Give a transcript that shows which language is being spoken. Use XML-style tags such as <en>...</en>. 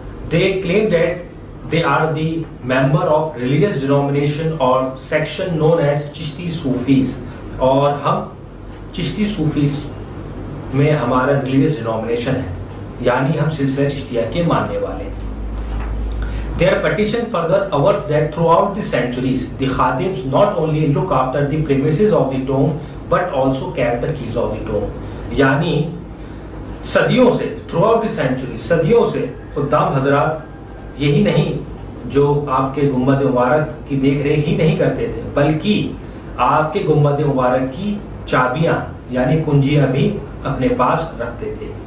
<en>They claim that they are the member of religious denomination or section known as Chishti Sufis,</en> <ur>اور ہم Chishti Sufis میں ہمارا religious denomination ہے, یعنی ہم سلسلہ چشتیہ کے ماننے والے ہیں.</ur> <en>Their petition further asserts that throughout the centuries, the Khadims not only look after the premises of the tomb, but also kept the keys of the tomb.</en> <ur>یعنی صدیوں سے</ur> <en>throughout the centuries,</en> <ur>صدیوں سے خدام حضرات یہی نہیں جو آپ کے گنبد مبارک کی دیکھ ریکھ ہی نہیں کرتے تھے, بلکہ آپ کے گنبد مبارک کی چابیاں یعنی کنجیاں بھی اپنے پاس رکھتے تھے.</ur>